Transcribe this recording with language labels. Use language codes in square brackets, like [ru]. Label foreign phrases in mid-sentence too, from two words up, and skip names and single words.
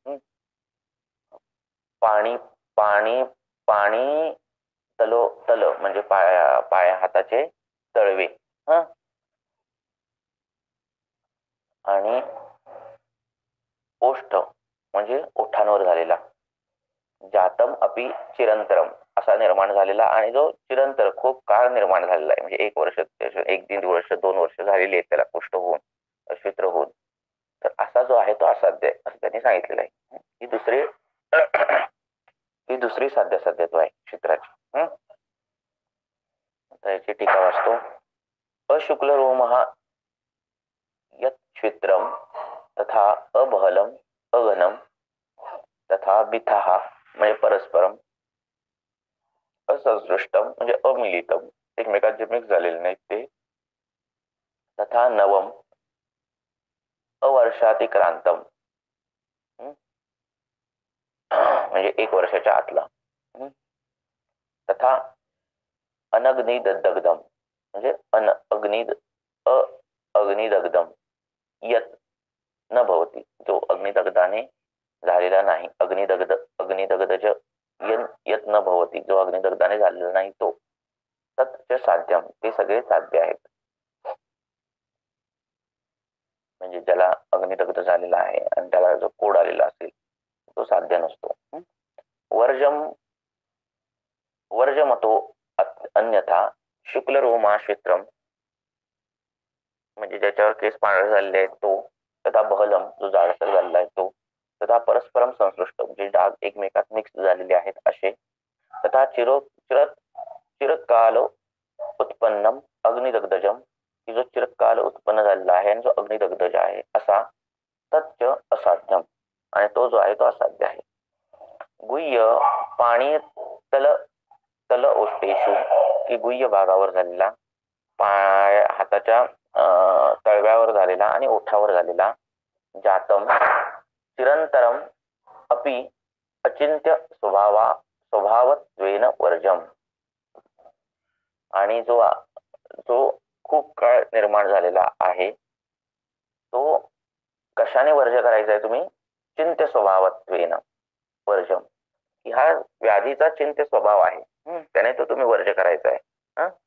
[sa] पाणी तल [mr] म्हणजे पाया हाताचे तळवे, आणि ओष्ठ म्हणजे ओठांवर झालेला. [sa] जातम अपि चिरंतरम [mr] असा निर्माण झालेला, आणि जो चिरंतर खूप काळ निर्माण झालेला आहे, म्हणजे 1 वर्ष, 1-1.5 वर्ष, 2 वर्ष झालेली आहेत त्याला कुष्ठ होऊन, अश्वित्र होऊन. तर असा जो आहे तो असाध्य आहे असं त्यांनी सांगितलेलं आहे. ही दुसरी साध्यत्व आहे क्षेत्राची. याची टीका वाचतो. [sa] अशुक्ल रोमः यत् क्षेत्रम तथा अबहलम अघनम तथा बिथः म्हणजे परस्परम, असंसृष्टम म्हणजे अमिलितम [mr] एकमेकांचे मिक्स झालेले नाहीत ते, [sa] तथा नवम [mr] अवर्षातिक्रांतम म्हणजे 1 वर्षाच्या आतला, [sa] तथा अनग्निदग्धम [mr] म्हणजे [sa] अग्निदग्धम यत न भवती [mr] जो अग्निदग्धाने झालेला नाही, [sa] अग्निदग्धज यत न भवती [mr] जो अग्निदग्धाने झालेला नाही तो, [sa] तत् साध्यम [mr] ते सगळे साध्य आहेत. म्हणजे ज्याला अग्निदग्ध झालेला आहे आणि त्याला जो कोड आलेला असेल तो साध्य नसतो. [sa] वर्जम वर्जमतो अन्यथा शुक्ल रोमाश्वित्रम, [mr] म्हणजे ज्याच्यावर केस पांढरे झालेले आहेत तो, तथा बहलम जो जाडसर झालेला आहे तो, [sa] तथा परस्परम संसृष्ट [mr] जे डाग एकमेकात मिक्स झालेले आहेत असे, [sa] तथा चिरकाल उत्पन्नम अग्निदग्धजम, [mr] की जो चिरकाल उत्पन्न झालेला आहे आणि जो अग्निदग्धज आहे असा, [sa] तच्च असाध्यम, [mr] आणि तो जो आहे तो असाध्य आहे. [sa] गुह्य पाणी तल ओष्टेशु, [mr] की गुह्य भागावर झालेला, पाय हाताच्या तळव्यावर झालेला आणि ओठावर झालेला, [sa] जातम चिरंतरम अपि अचिंत्य स्वभावत्वेन वर्जम, [mr] आणि जो जो खूप काळ निर्माण झालेला आहे तो कशाने वर्ज करायचा आहे तुम्ही? [sa] चिंत्य स्वभावत्वेन वर्जम, [mr] की हा व्याधीचा चिंत्य स्वभाव आहे, त्याने तो तुम्ही वर्ज करायचा आहे.